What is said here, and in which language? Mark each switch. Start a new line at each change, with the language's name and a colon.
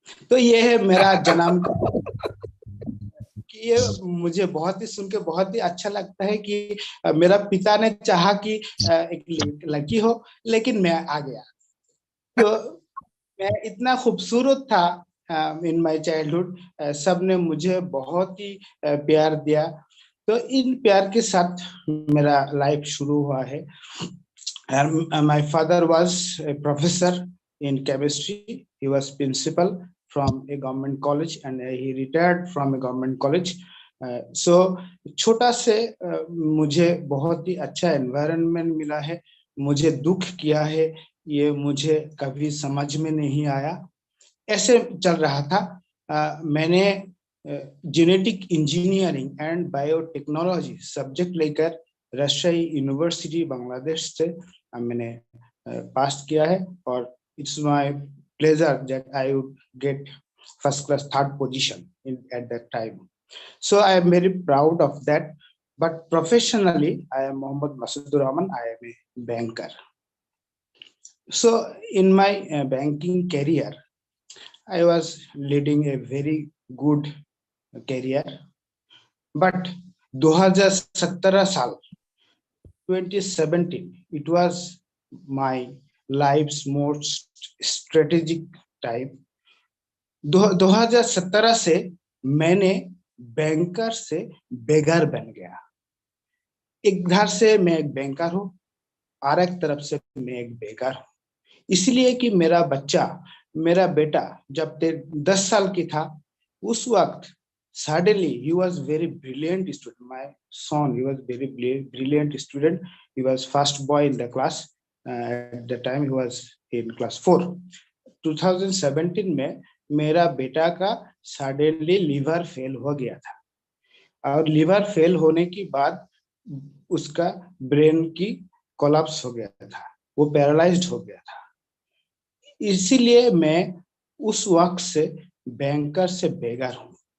Hindi: तो ये है मेरा जन्म कि ये मुझे बहुत ही सुन के बहुत ही अच्छा लगता है कि मेरा पिता ने चाहा कि एक लड़की हो, लेकिन मैं आ गया। तो मैं इतना खूबसूरत था
English: in my childhood,
Hindi: सबने मुझे बहुत ही प्यार दिया। तो इन प्यार के साथ मेरा लाइफ शुरू हुआ है।
English: My father was a professor in chemistry. He was principal from a government college and he retired from a government college.
Hindi: So छोटा से मुझे बहुत ही अच्छा एनवायरनमेंट मिला है। मुझे दुख किया है, ये मुझे कभी समझ में नहीं आया। ऐसे चल रहा था। मैंने genetic engineering and biotechnology subject लेकर राजशाही यूनिवर्सिटी बांग्लादेश से मैंने पास किया है, और
English: It's my pleasure that I would get first class 3rd position at that time. So I am very proud of that. But professionally, I am Mohammad Masudur Rahman. I am a banker. So in my banking career, I was leading a very good career. But 2017 साल 2017, it was my life's most strategic time.
Hindi: 2017 से मैंने banker से बेघर बन गया। एक धार से मैं एक बैंकर हूँ और एक तरफ से मैं एक बेघर हूँ। इसलिए कि मेरा बेटा जब 10 साल की था, उस वक्त
English: suddenly he was very brilliant student. My son, he was very brilliant student. He was first boy in the class. At the time he was in class 4.
Hindi: 2017 में मेरा बेटा का सडनली लीवर फेल हो गया था, और लीवर फेल होने के बाद उसका ब्रेन की कोलैप्स हो गया था, वो पैरालाइज्ड हो गया था। इसीलिए मैं उस वक्त से बैंकर से बेघर हूँ।